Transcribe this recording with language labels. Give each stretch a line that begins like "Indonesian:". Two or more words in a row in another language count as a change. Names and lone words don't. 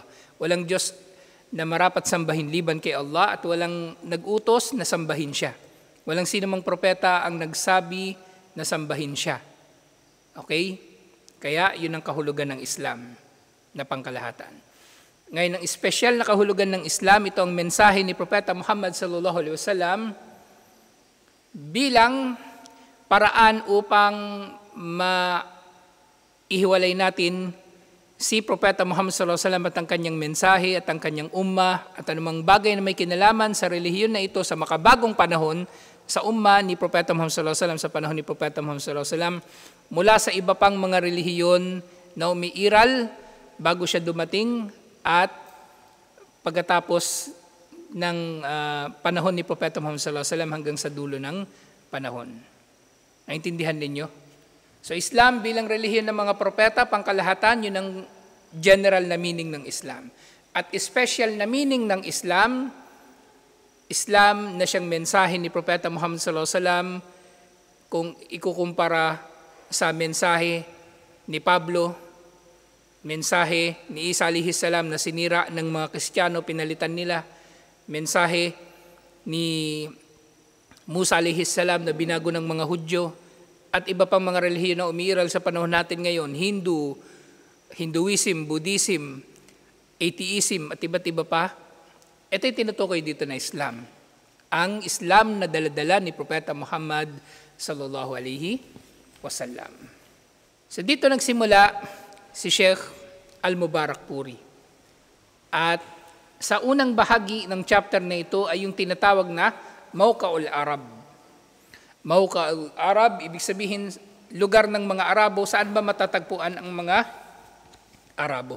Filipino: Walang Diyos na marapat sambahin liban kay Allah at walang nag-utos na sambahin siya. Walang sinumang propeta ang nagsabi na sambahin siya. Okay? Kaya yun ang kahulugan ng Islam na pangkalahatan. Ngayon, ang espesyal na kahulugan ng Islam, ito ang mensahe ni Propeta Muhammad
Arabic: صلى الله عليه وسلم
Filipino: bilang paraan upang maihiwalay natin si Propeta Muhammad
Arabic: صلى الله عليه وسلم
Filipino: at ang kanyang mensahe at ang kanyang ummah at anumang bagay na may kinalaman sa relihiyon na ito sa makabagong panahon sa ummah ni Propeta Muhammad
Arabic: صلى الله عليه وسلم
Filipino: sa panahon ni Propeta Muhammad
Arabic: صلى الله عليه وسلم
Filipino: mula sa iba pang mga relihiyon na umiiral bago siya dumating at pagkatapos ng panahon ni Propeta Muhammad
Arabic: صلى الله عليه وسلم
Filipino: hanggang sa dulo ng panahon. Naintindihan ninyo? So Islam bilang relihiyon ng mga propeta, pangkalahatan, yun ang general na meaning ng Islam. At special na meaning ng Islam, Islam na siyang mensahe ni Propeta Muhammad
Arabic: صلى الله عليه وسلم
Filipino: kung ikukumpara sa mensahe ni Pablo, mensahe ni Isa
Arabic: عليه السلام
Filipino: na sinira ng mga Kristiyano, pinalitan nila. Mensahe ni Musa
Arabic: عليه السلام
Filipino: na binago ng mga Hudyo. At iba pang mga relihiyon na umiiral sa panahon natin ngayon, Hinduism, Buddhism, atheism at iba't iba pa. Ito'y tinutukoy dito na Islam. Ang Islam na daladala ni Propeta Muhammad
Arabic: صلى الله عليه وسلم.
Filipino: So dito nagsimula si Sheikh Al-Mubarakpuri. At sa unang bahagi ng chapter na ito ay yung tinatawag na Mawqa'ul Arab. Mawqa'ul Arab, ibig sabihin lugar ng mga Arabo, saan ba matatagpuan ang mga Arabo?